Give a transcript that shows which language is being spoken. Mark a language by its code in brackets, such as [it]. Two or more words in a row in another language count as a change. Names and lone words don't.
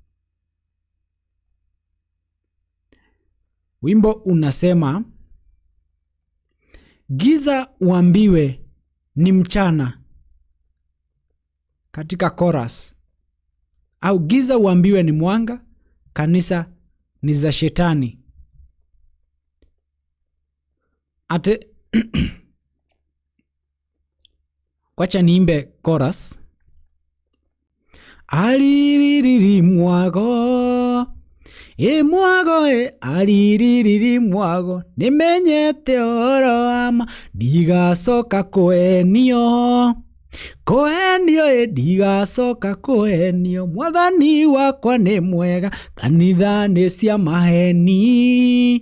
[sw] Wimbo unasema, giza uambiwe ni mchana, katika chorus, au giza uambiwe ni mwanga, kanisa ni za shetani. Wacha niimbe chorus. [ki] Aliriri mwago, mwago, aliriri mwago, nimenyete oro ama, ndigacoka kuhenio. Kuhenio, ndigacoka kuhenio, Mwathani wakwa ni mwega, kanitha ni cia maheni.